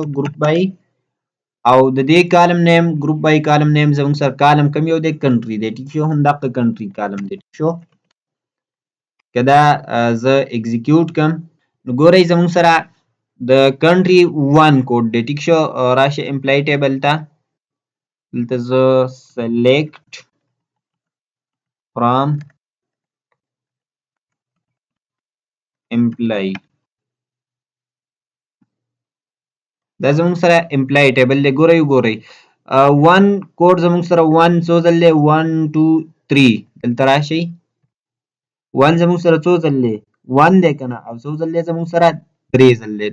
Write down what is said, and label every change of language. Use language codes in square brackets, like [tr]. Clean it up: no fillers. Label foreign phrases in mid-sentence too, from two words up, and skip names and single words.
[en] group by [ps] او د دې کالم نیم [en] group by column name [ps] زموږ سره کالم کم یو دی کنټری دی. ټیک شو. هم دغه کنټری کالم دی. ټیک شو. که دا زه اکزیکیوټ کم نو ګورئ زموږ سره د کنټری 1 کوډ دی. ټیک شو. راشه امپلای ټیبل ته دلته زه [en] select from employee [ps] دا زموږ سره امپلای ټیبل دی. ګورئ وګورئ 1 کوډ زموږ سره 1 څو ځل دی 1 2 3 دلته راشئ 1 زموږ سره څو ځل دی 1 دی کنه او څو ځل دی زموږ سره 3 ځل دی.